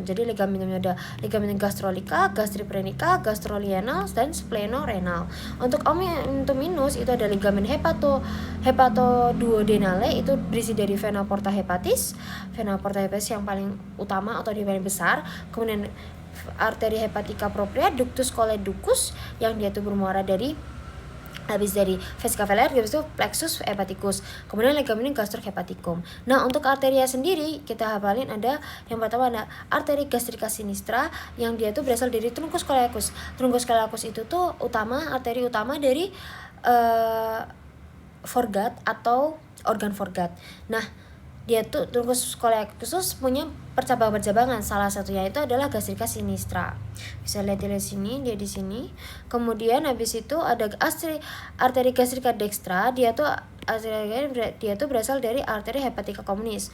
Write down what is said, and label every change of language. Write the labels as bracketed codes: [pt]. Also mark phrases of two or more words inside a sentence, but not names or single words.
[id] Jadi ligamentumnya ada ligamentum gastrolica, gastriprenica, gastrolienal, dan splenorenal. Untuk omentum minus itu ada ligamen hepatoduodenale, itu berisi dari [la] vena porta hepatis [id] yang paling utama atau yang paling besar. Kemudian arteri [la] hepatica propria, ductus choledochus [id] yang dia tuh bermuara dari habis dari [la] vesica velar, [id] habis itu [la] plexus hepaticus, [id] kemudian ligamentum gastrohepaticum. Nah, untuk arteria sendiri kita hafalin ada yang pertama ada arteri [la] gastrica sinistra [id] yang dia tuh berasal dari [la] truncus coeliacus. Truncus coeliacus [id] itu tuh arteri utama dari foregut atau organ foregut. Nah, dia tuh [la] truncus coeliacus [id] punya percabangan-percabangan. Salah satunya itu adalah [la] gastrica sinistra. [id] Bisa lihat di sini, dia di sini. Kemudian habis itu ada arteri [la] gastrica dextra, [id] dia tuh berasal dari arteri [la] hepatica communis.